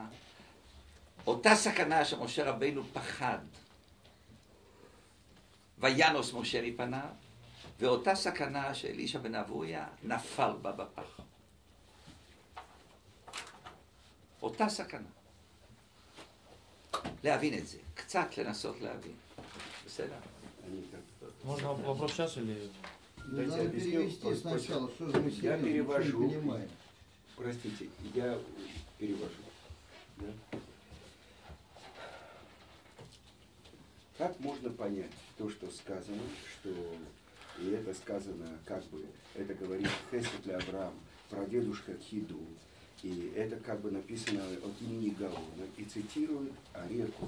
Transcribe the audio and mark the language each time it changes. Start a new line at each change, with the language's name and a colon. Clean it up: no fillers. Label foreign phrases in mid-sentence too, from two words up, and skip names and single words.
Hebrew: אותה סכנה שמשה רבינו פחד, וינוס משה מפניו, ואותה סכנה שאלישע בן אבויה נפל בה בפח. אותה סכנה. להבין את זה, קצת לנסות להבין. בסדר?
Russian: Можно вопрос сейчас или... Дайте объясню. Я перевожу. Простите, я перевожу. Да? Как можно понять то, что сказано, что и это сказано, как бы, это говорит Хесед для Авраам, прадедушка Хиду, и это как бы написано от имени Гаона, и цитирует Орехов.